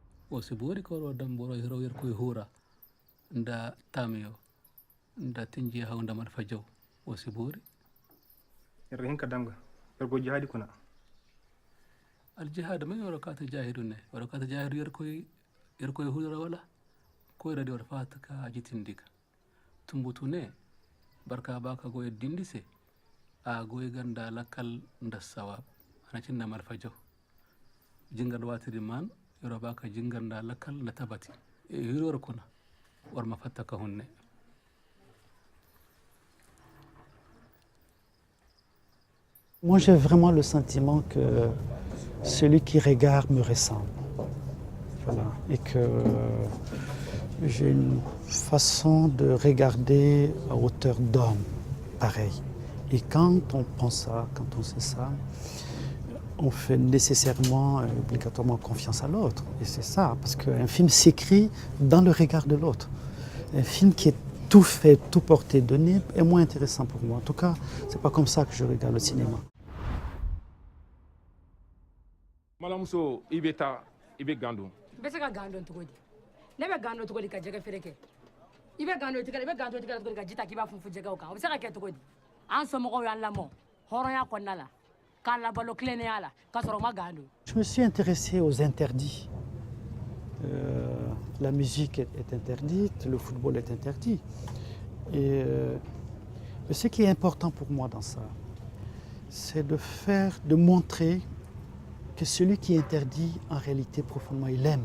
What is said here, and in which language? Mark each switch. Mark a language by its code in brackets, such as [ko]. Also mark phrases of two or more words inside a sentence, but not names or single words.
[ses] وسبوري كورو دمبورو يرو يركو يهورا nda tamiyo nda tinji hawnda man fajaw وسبوري الرهين كدامغا يرجو جهادي كنا الجهاد ما يركات جاهدون يركات جاهد يركو يهورا ولا كويرا دي ورفاتك جيتنديك تمبوتوني بركا باكا غوي دينديسي غوي غندا لكال nda sawab ana cinna man fajaw jingal watiri man yoro baka jinganda lakal na tabati yoro kuna war mafattaka hunne. [fr] Moi j'ai vraiment le sentiment que celui qui regarde me ressemble. Voilà. Et que j'ai une façon de regarder à hauteur d'homme, pareil. Et quand on pense ça, quand on sait ça, on fait nécessairement, obligatoirement confiance à l'autre. Et c'est ça, parce qu'un film s'écrit dans le regard de l'autre. Un film qui est tout fait, tout porté, donné, est moins intéressant pour moi. En tout cas, c'est pas comme ça que je regarde le cinéma. [bm] Malamuso ibeta ibe gando. Bese ka gando tugodi. Nebe gando tugodi ka jega fereke. Ibe gando tugodi ka jita kiba funfu jega o kan. Bese ka ke tugodi. An so mogo yan lamo. Horoya konnala. [fr] Je me suis intéressé aux interdits. La musique est interdite, le football est interdit. Et ce qui est important pour moi dans ça, c'est de montrer que celui qui interdit, en réalité, profondément, il aime.